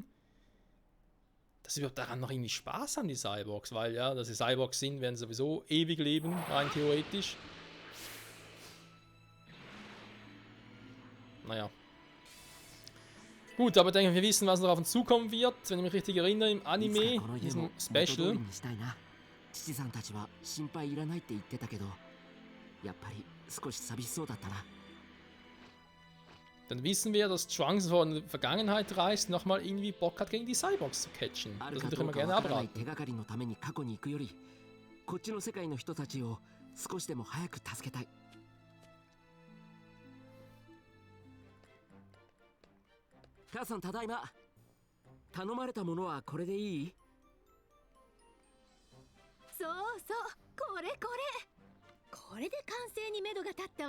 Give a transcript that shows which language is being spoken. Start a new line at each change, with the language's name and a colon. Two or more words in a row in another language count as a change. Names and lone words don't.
German: Dass sie daran noch irgendwie Spaß haben, die Cyborgs, weil ja, dass sie Cyborgs sind, werden sowieso ewig leben, rein theoretisch. Naja. Gut, aber ich denke, wir wissen, was noch auf uns zukommen wird, wenn ich mich richtig erinnere, im Anime, in diesem Special.
Japanese: 父さんたちは心配いらないって言ってたけど、やっぱり少し寂しそうだったな。
German: Dann wissen wir, dass Trunks von der Vergangenheit reist, nochmal irgendwie Bock hat, gegen die Cyborgs zu catchen. Das würde ich immer gerne abraten.
Japanese: 手がかりのために過去に行くより、こっちの世界の人たちを少しでも早く助けたい。母さん、ただいま。頼まれたものはこれでいい？そうそう、これこれで完成に目処が立ったわ。